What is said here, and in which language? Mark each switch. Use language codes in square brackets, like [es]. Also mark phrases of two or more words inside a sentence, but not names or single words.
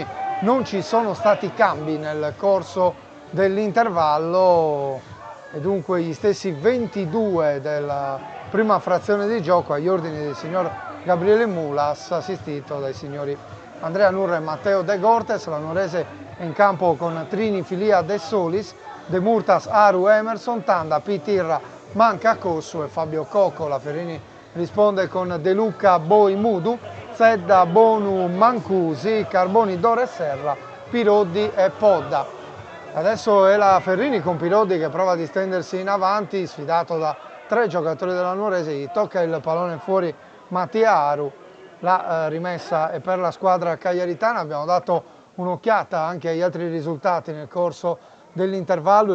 [it] Non ci sono stati cambi nel corso dell'intervallo e dunque gli stessi 22 della prima frazione di gioco agli ordini del signor Gabriele Mulas, assistito dai signori Andrea Nurra e Matteo De Gortes. La Nuorese è in campo con Trini, Filia, De Solis, De Murtas, Aru, Emerson, Tanda, Pitirra, Manca, Cossu e Fabio Cocco. La Ferrini risponde con De Luca, Boi, Mudu, Zedda, Bonu, Mancusi, Carboni, Dore, Serra, Piroddi e Podda. Adesso è la Ferrini con Piroddi che prova a distendersi in avanti, sfidato da 3 giocatori della Nuorese. Gli tocca il pallone fuori Mattia Aru. La rimessa è per la squadra cagliaritana. Abbiamo dato un'occhiata anche agli altri risultati nel corso dell'intervallo.